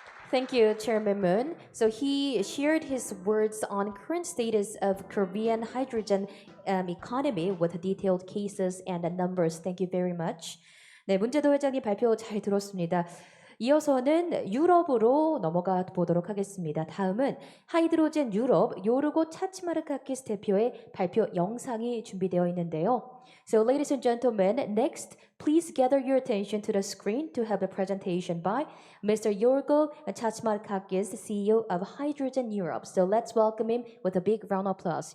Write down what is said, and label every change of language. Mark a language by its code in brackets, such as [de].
[en] Thank you, Chairman Moon. So he shared his words on current status of Korean hydrogen economy with detailed cases and numbers. Thank you very much. [ko] 네, 문재도 회장님 발표 잘 들었습니다. 이어서는 유럽으로 넘어가 보도록 하겠습니다. 다음은 하이드로젠 유럽 요르고 차치마르카키스 대표의 발표 영상이 준비되어 있는데요. [en] So ladies and gentlemen, next, please gather your attention to the screen to have a presentation by Mr. Yorgo Chachimarkakis, CEO of Hydrogen Europe. So let's welcome him with a big round of applause.